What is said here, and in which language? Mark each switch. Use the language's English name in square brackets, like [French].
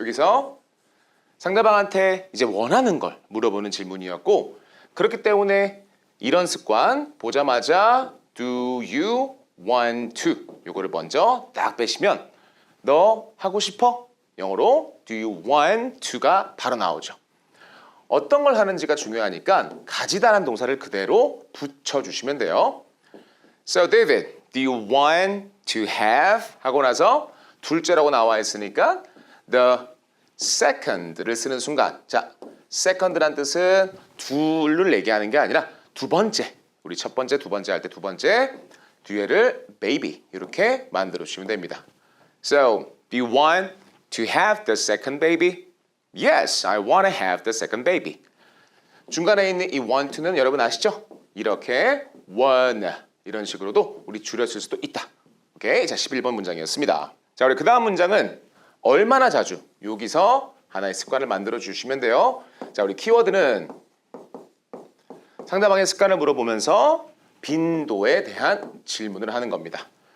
[Korean] 여기서 상대방한테 이제 원하는 걸 물어보는 질문이었고 그렇기 때문에 이런 습관 보자마자 [English] do you want to [Korean] 요거를 먼저 딱 빼시면 너 하고 싶어? 영어로 [English] do you want to [Korean] 가 바로 나오죠. 어떤 걸 하는지가 중요하니까 가지다라는 동사를 그대로 붙여주시면 돼요. [English] So David, do you want to have? [Korean] 하고 나서 둘째라고 나와 있으니까 the second를 쓰는 순간 자, second란 뜻은 둘을 얘기하는 게 아니라 두 번째 우리 첫 번째, 두 번째 할 때 두 번째 뒤에를 baby 이렇게 만들어 주시면 됩니다. [English] So, do you want to have the second baby? Yes, I want to have the second baby. [Korean] 중간에 있는 이 want to는 여러분 아시죠? 이렇게 want 이런 식으로도 우리 줄였을 수도 있다. 오케이, 자 11번 문장이었습니다. 자 우리 그 다음 문장은 얼마나 자주 여기서 하나의 습관을 만들어 주시면 돼요. 자 우리 키워드는 상대방의 습관을 물어보면서 빈도에 대한 질문을 하는 겁니다.